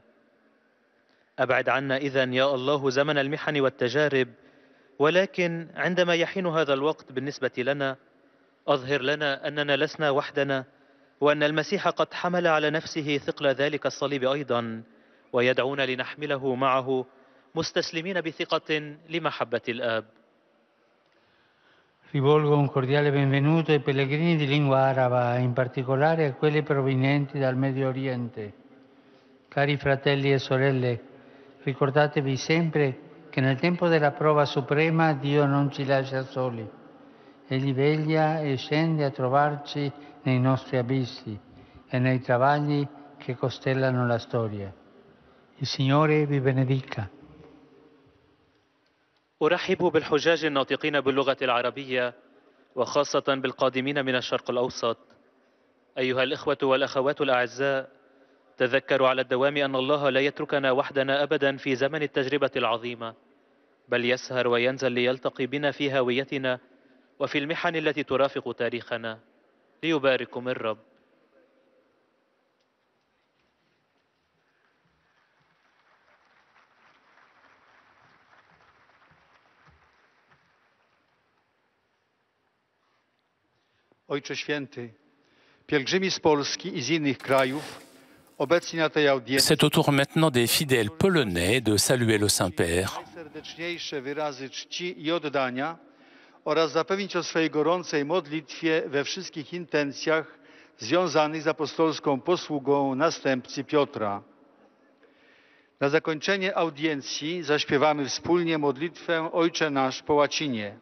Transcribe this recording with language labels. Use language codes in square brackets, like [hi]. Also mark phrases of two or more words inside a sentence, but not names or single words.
[ar] أبعد عنا إذن يا الله زمن المحن والتجارب، ولكن عندما يحين هذا الوقت بالنسبة لنا أظهر لنا أننا لسنا وحدنا، وأن المسيح قد حمل على نفسه ثقل ذلك الصليب أيضا، ويدعونا لنحمله معه مستسلمين بثقة لمحبة الآب. [it] Rivolgo un cordiale benvenuto ai pellegrini di lingua araba, in particolare a quelli provenienti dal Medio Oriente. Cari fratelli e sorelle, ricordatevi sempre che nel tempo della prova suprema Dio non ci lascia soli. Egli veglia e scende a trovarci nei nostri abissi e nei travagli che costellano la storia. Il Signore vi benedica. [ar] أرحب بالحجاج الناطقين باللغة العربية، وخاصة بالقادمين من الشرق الأوسط. أيها الإخوة والأخوات الأعزاء، تذكروا على الدوام أن الله لا يتركنا وحدنا أبدا في زمن التجربة العظيمة، بل يسهر وينزل ليلتقي بنا في هاويتنا وفي المحن التي ترافق تاريخنا. ليبارككم الرب. [pl] Ojcze Święty, pielgrzymi z Polski i z innych krajów obecni na tej audiencji. [fr] C'est au tour maintenant des fidèles polonais de saluer le Saint-Père. [pl] Najserdeczniejsze wyrazy czci i oddania oraz zapewnić o swojej gorącej modlitwie we wszystkich intencjach związanych z apostolską posługą następcy Piotra. Na zakończenie audiencji zaśpiewamy wspólnie modlitwę Ojcze Nasz po łacinie.